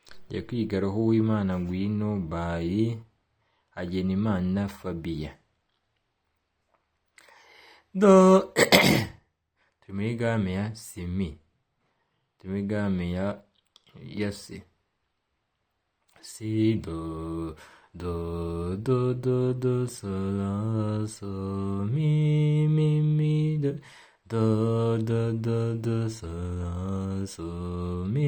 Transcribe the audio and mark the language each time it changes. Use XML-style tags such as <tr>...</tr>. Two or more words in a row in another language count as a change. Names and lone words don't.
<rw>Jya kwiga roho w'Imana ngwino by Hagenimana Fabien. Do turi muri game ya simi, turi muri game ya si. Si do so la so mi do so la so</rw>